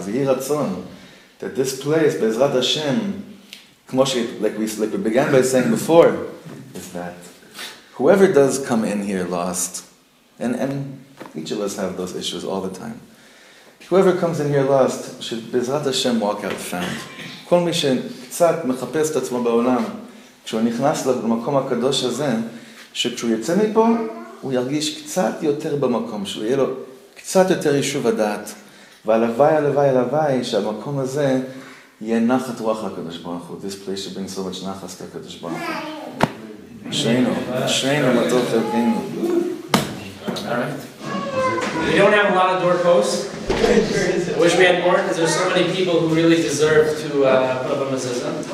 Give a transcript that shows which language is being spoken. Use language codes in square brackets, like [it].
[en] Yehi Ratzon, that this place, Be'ezrat Hashem, like we began by saying before, is that whoever does come in here lost, and each of us have those issues all the time. Whoever comes in here lost should Be'ezrat Hashem walk out found. [he] כל מי שקצת מחפש את עצמו בעולם, כשהוא נכנס למקום הקדוש הזה, שכשהוא יצא מפה, הוא ירגיש קצת יותר במקום שלו, יהיה לו קצת יותר יישוב הדעת. והלוואי, הלוואי, הלוואי, שהמקום הזה יהיה נחת רוח לקדוש ברוך הוא. [en] This place should bring so much [he] נחס לקדוש ברוך הוא. אשרינו, מה טוב חלקנו. [en] We don't have a lot of doorposts. I wish we had more because there's so many people who really deserve to put up a mezuzah.